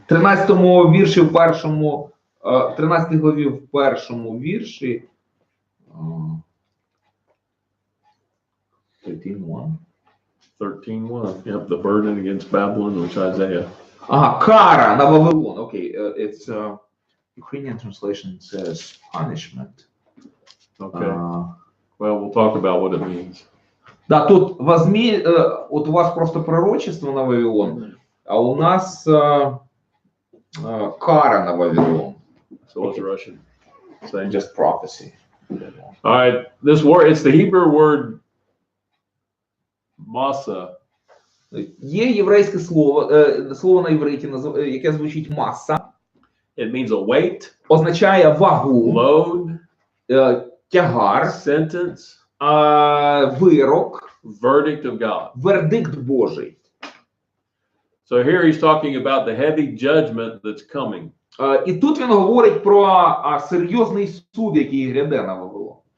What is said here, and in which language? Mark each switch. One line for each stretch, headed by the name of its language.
Ukrainian: 13 вірші в першому 13 главі в першому вірші 13:1. 13:1.
English: Yep, the burden against Babylon, which Isaiah.
Ukrainian: Ага, кара на Вавилон.
English: Окей, it's Ukrainian translation says punishment. Okay. Well, we'll talk about what it means.
Russian: Да, тут от у вас просто пророчество на Вавилон, а у нас кара на Вавилон.
English: So it's Russian. Same. Just prophecy. All right, this word, it's the Hebrew word masa.
Ukrainian: Є єврейське слово на івриті, яке звучить маса.
English: It means a weight,
Ukrainian: Означає вагу,
English: load,
Ukrainian: тягар,
English: sentence,
Ukrainian: вирок,
English: verdict of God.
Ukrainian: вердикт Божий.
English: So here he's talking about the heavy judgment that's coming.
Ukrainian: І тут він говорить про серйозний суд, який гряде на Вавилон.